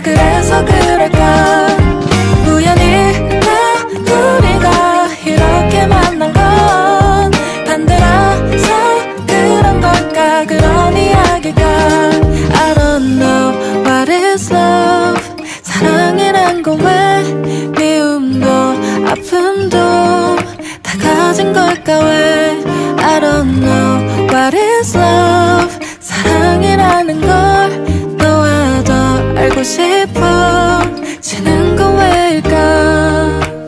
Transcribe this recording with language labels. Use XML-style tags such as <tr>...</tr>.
<ko>그래서 그럴까. 우연히 우리가 이렇게 만난 건 반대라서 그런 걸까. 그런 이야기가.</ko> <en>I don't know what is love.</en> <ko>사랑이란 건 왜 미움도 아픔도 다 가진 걸까. 왜</ko> <en>I don't know what is love.</en> <ko>사랑이라는 걸 너와 더 알고 싶어 지는 건 왜일까.</ko>